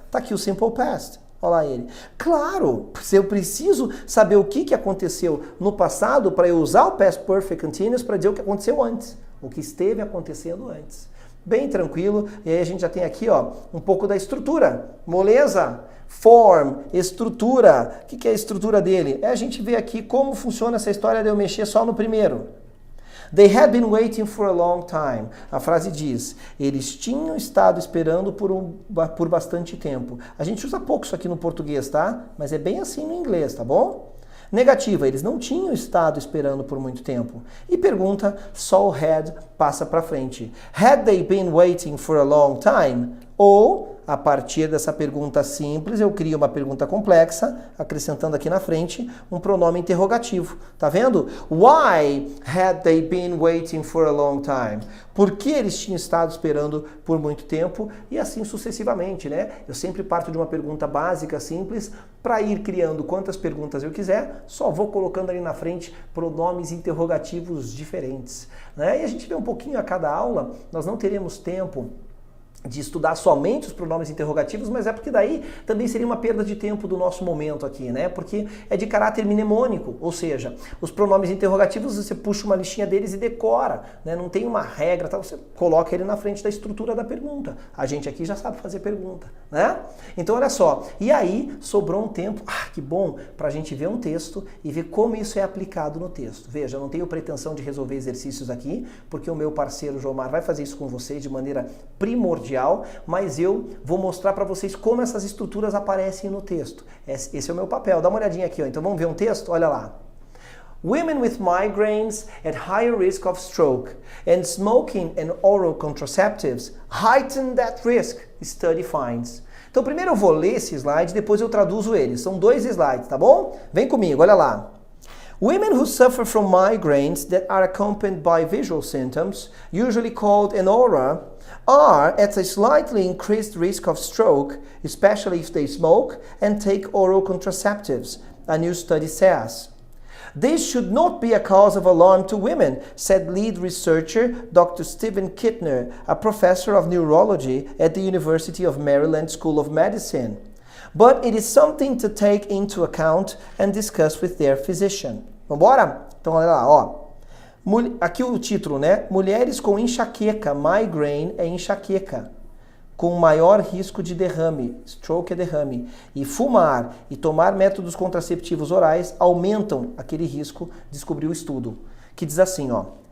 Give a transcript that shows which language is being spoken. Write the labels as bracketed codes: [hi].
[pt] Tá aqui o simple past. Olha lá ele. Claro, se eu preciso saber o que aconteceu no passado para eu usar o past perfect continuous para dizer o que aconteceu antes. O que esteve acontecendo antes. Bem tranquilo. E aí a gente já tem aqui, ó, um pouco da estrutura. Moleza? Form, estrutura. O que é a estrutura dele? É a gente ver aqui como funciona essa história de eu mexer só no primeiro. [en] They had been waiting for a long time. [pt] A frase diz, eles tinham estado esperando por bastante tempo. A gente usa pouco isso aqui no português, tá? Mas é bem assim no inglês, tá bom? Negativa, eles não tinham estado esperando por muito tempo. E pergunta, só o had passa para frente. [en] Had they been waiting for a long time? [pt] Ou, a partir dessa pergunta simples, eu crio uma pergunta complexa, acrescentando aqui na frente um pronome interrogativo. Tá vendo? [en] Why had they been waiting for a long time? [pt] Por que eles tinham estado esperando por muito tempo? E assim sucessivamente, né? Eu sempre parto de uma pergunta básica, simples, para ir criando quantas perguntas eu quiser, só vou colocando ali na frente pronomes interrogativos diferentes, né? E a gente vê um pouquinho a cada aula, nós não teremos tempo de estudar somente os pronomes interrogativos, mas é porque daí também seria uma perda de tempo do nosso momento aqui, né? Porque é de caráter mnemônico, ou seja, os pronomes interrogativos você puxa uma listinha deles e decora, né? Não tem uma regra, tá? Você coloca ele na frente da estrutura da pergunta. A gente aqui já sabe fazer pergunta, né? Então olha só, e aí sobrou um tempo, que bom, para a gente ver um texto e ver como isso é aplicado no texto. Veja, eu não tenho pretensão de resolver exercícios aqui, porque o meu parceiro Jomar vai fazer isso com vocês de maneira primordial, mas eu vou mostrar para vocês como essas estruturas aparecem no texto. Esse é o meu papel. Dá uma olhadinha aqui, ó. Então vamos ver um texto? Olha lá. [en] Women with migraines at higher risk of stroke and smoking and oral contraceptives heighten that risk, study finds. [pt] Então primeiro eu vou ler esse slide, depois eu traduzo ele. São 2 slides, tá bom? Vem comigo, olha lá. [en] Women who suffer from migraines that are accompanied by visual symptoms, usually called aurora, are at a slightly increased risk of stroke, especially if they smoke and take oral contraceptives, a new study says. This should not be a cause of alarm to women, said lead researcher Dr. Stephen Kittner, a professor of neurology at the University of Maryland School of Medicine. But it is something to take into account and discuss with their physician. [pt] Vambora? Então olha lá, ó. Aqui o título, né? Mulheres com enxaqueca, migraine é enxaqueca, com maior risco de derrame, stroke é derrame, e fumar e tomar métodos contraceptivos orais aumentam aquele risco, descobriu o estudo, que diz assim, ó.